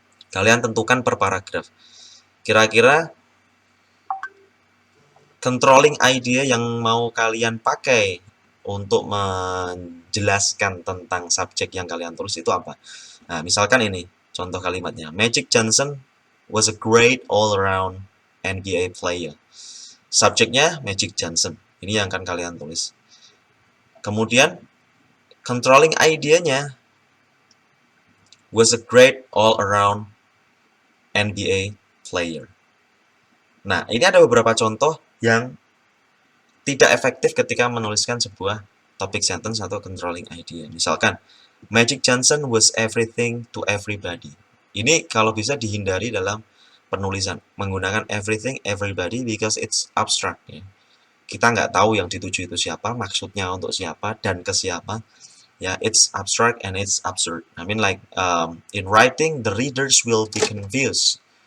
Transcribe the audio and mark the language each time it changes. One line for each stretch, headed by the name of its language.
Indonesian: Kalian tentukan per paragraf. Kira-kira controlling idea yang mau kalian pakai untuk menjelaskan tentang subjek yang kalian tulis itu apa? Nah, misalkan ini contoh kalimatnya.
English: Magic Johnson was a great all-around NBA player.
Indonesian: Subjeknya Magic Johnson. Ini yang akan kalian tulis. Kemudian controlling idea-nya
English: was a great all-around NBA player.
Indonesian: Nah, ini ada beberapa contoh yang tidak efektif ketika menuliskan sebuah topic sentence atau controlling idea.
English: Misalkan, Magic Johnson was everything to everybody.
Indonesian: Ini kalau bisa dihindari dalam penulisan, menggunakan everything, everybody,
English: because it's abstract.
Indonesian: Ya. Kita nggak tahu yang dituju itu siapa, maksudnya untuk siapa, dan ke siapa.
English: Ya, it's abstract and it's absurd. I mean like, in writing, the readers will be confused.